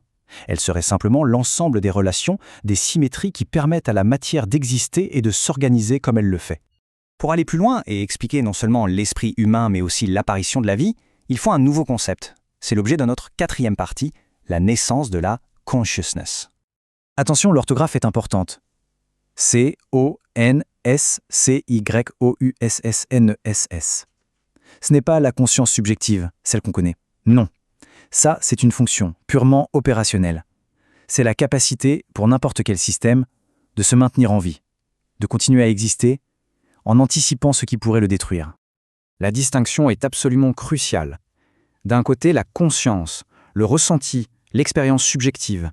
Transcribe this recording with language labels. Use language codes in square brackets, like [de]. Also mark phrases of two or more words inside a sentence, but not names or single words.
[fr] Elle serait simplement l'ensemble des relations, des symétries qui permettent à la matière d'exister et de s'organiser comme elle le fait. Pour aller plus loin et expliquer non seulement l'esprit humain mais aussi l'apparition de la vie, il faut un nouveau concept. C'est l'objet de notre quatrième partie, la naissance de la consciousness. Attention, l'orthographe est importante. C-O-N-S-C-Y-O-U-S-S-N-E-S-S. Ce n'est pas la conscience subjective, celle qu'on connaît. Non. Ça, c'est une fonction purement opérationnelle. C'est la capacité, pour n'importe quel système, de se maintenir en vie, de continuer à exister, en anticipant ce qui pourrait le détruire. La distinction est absolument cruciale. D'un côté, la conscience, le ressenti, l'expérience subjective.